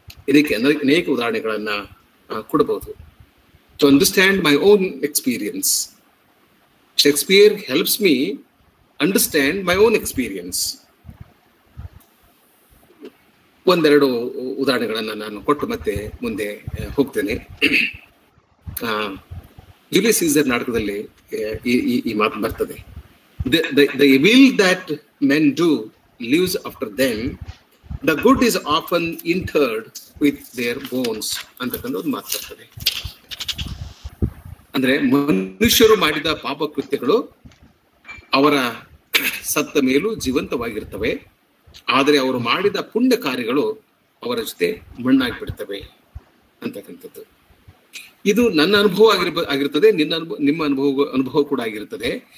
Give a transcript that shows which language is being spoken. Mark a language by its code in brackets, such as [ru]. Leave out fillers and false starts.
[kn] ಇದಕ್ಕೆ ಅನೇಕ ಉದಾಹರಣೆಗಳನ್ನ ಕೊಡಬಹುದು. [en] To understand my own experience, Shakespeare helps me understand my own experience. [kn] ಒಂದೆರಡು ಉದಾಹರಣೆಗಳನ್ನ ನಾನು ಕೊಟ್ಟು ಮತ್ತೆ ಮುಂದೆ ಹೋಗ್ತೇನೆ. ಜೂಲಿಯಸ್ ಸೀಸರ್ ನಾಟಕದಲ್ಲಿ ಈ ಮಾತು ಬರ್ತದೆ. [en] The evil that men do lives after them, the good is often interred with their bones [kn] ಅಂತಕ್ಕಂಥ ಒಂದು ಮಾತು ಬರ್ತದೆ. ಅಂದ್ರೆ ಮನುಷ್ಯರು ಮಾಡಿದ ಪಾಪ ಕೃತ್ಯಗಳು ಅವರ ಸತ್ತ ಮೇಲೂ ಜೀವಂತವಾಗಿರ್ತವೆ, ಆದರೆ ಅವರು ಮಾಡಿದ ಪುಣ್ಯ ಕಾರ್ಯಗಳು ಅವರ ಜೊತೆ ಮಣ್ಣಾಗಿ ಬಿಡ್ತವೆ ಅಂತಕ್ಕಂಥದ್ದು. ಇದು ನನ್ನ ಅನುಭವ ಆಗಿರ್ತದೆ, ನಿಮ್ಮ ಅನುಭವ ಕೂಡ ಆಗಿರ್ತದೆ.